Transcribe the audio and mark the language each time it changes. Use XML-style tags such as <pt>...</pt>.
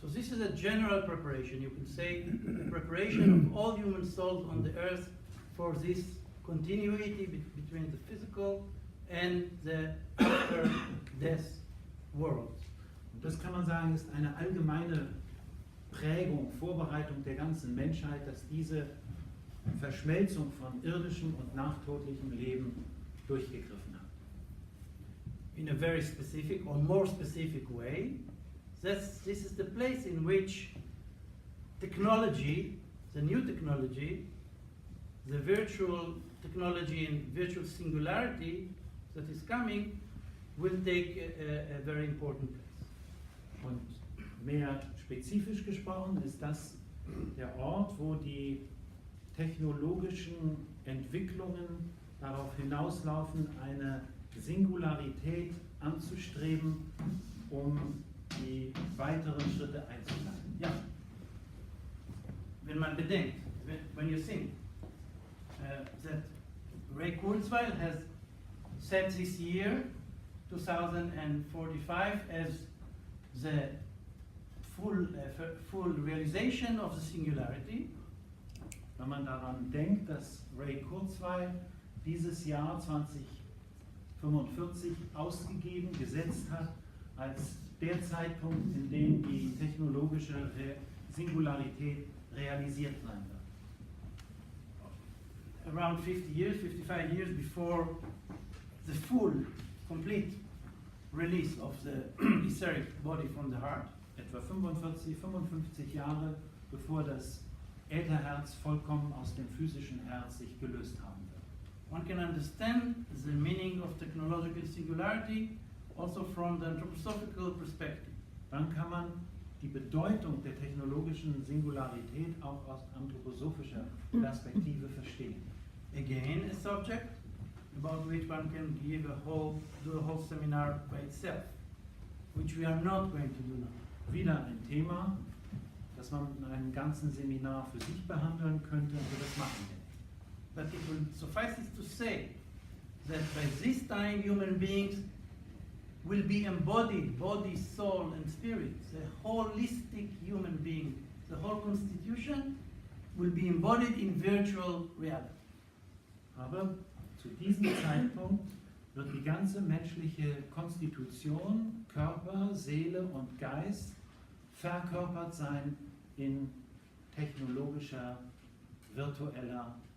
<en>So this is a general preparation, you can say, the preparation of all human souls on the earth for this continuity between the physical and the after-death world.</en> <de>Und das kann man sagen, ist eine allgemeine Prägung, Vorbereitung der ganzen Menschheit, dass diese Verschmelzung von irdischem und nachtodlichem Leben durchgegriffen hat.</de> <en>In a very specific or more specific way, this is the place in which technology, the new technology, the virtual technology and virtual singularity that is coming will take a very important place.</en> <de>Und mehr spezifisch gesprochen ist das der Ort, wo die technologischen Entwicklungen darauf hinauslaufen, eine Singularität anzustreben, um die weiteren Schritte einzuleiten. Ja. Wenn man bedenkt,</de> <en>when you think that Ray Kurzweil has set this year, 2045, as the full realization of the singularity.</en> <de>Wenn man daran denkt, dass Ray Kurzweil dieses Jahr 2045 ausgegeben, gesetzt hat, als der Zeitpunkt, in dem die technologische Singularität realisiert sein wird.</de> <en>Around 50 years, 55 years before the full, complete release of the etheric body from the heart.</en> <de>etwa 45, 55 Jahre, bevor das Ätherherz vollkommen aus dem physischen Herz sich gelöst haben wird.</de> <en>One can understand the meaning of technological singularity also from the anthroposophical perspective.</en> <de>Dann kann man die Bedeutung der technologischen Singularität auch aus anthroposophischer Perspektive verstehen.</de> <en>Again, a subject about which one can do a whole seminar by itself, which we are not going to do now.</en> <de>Wieder ein Thema, das man in einem ganzen Seminar für sich behandeln könnte, aber das machen wir nicht.</de> <en>But it will suffice it to say that by this time human beings will be embodied, body, soul and spirit. The holistic human being, the whole constitution will be embodied in virtual reality.</en> <de>Aber zu diesem Zeitpunkt wird die ganze menschliche Konstitution, Körper, Seele und Geist verkörpert sein in technologischer, virtueller</de>